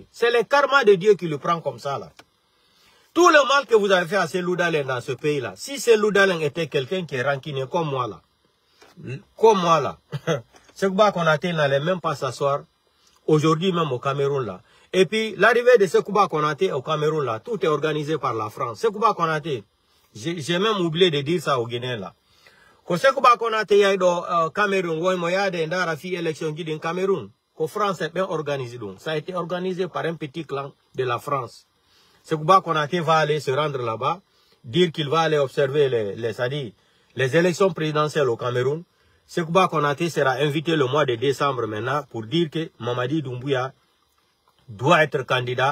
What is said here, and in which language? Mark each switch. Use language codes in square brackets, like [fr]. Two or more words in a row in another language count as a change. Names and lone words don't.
[fr] C'est le karma de Dieu qui le prend comme ça là. Tout le mal que vous avez fait à Cellou Dalein dans ce pays là, si Cellou Dalein était quelqu'un qui est rancunier comme moi là, Sekouba Konaté n'allait même pas s'asseoir aujourd'hui même au Cameroun là. Et puis l'arrivée de Sekouba Konaté au Cameroun là, tout est organisé par la France. Sekouba Konaté, j'ai même oublié de dire ça aux Guinéens là. [ff] Ko Sekouba Konaté yayi do Cameroun woy mo yaade ndara fi élection gi din Cameroun ko [fr] France est bien organisé donc ça a été organisé par un petit clan de la France. Sekouba Konaté va aller se rendre là-bas, dire qu'il va aller observer les élections présidentielles au Cameroun. Sekouba Konaté sera invité le mois de décembre maintenant pour dire que Mamadi Doumbouya doit être candidat.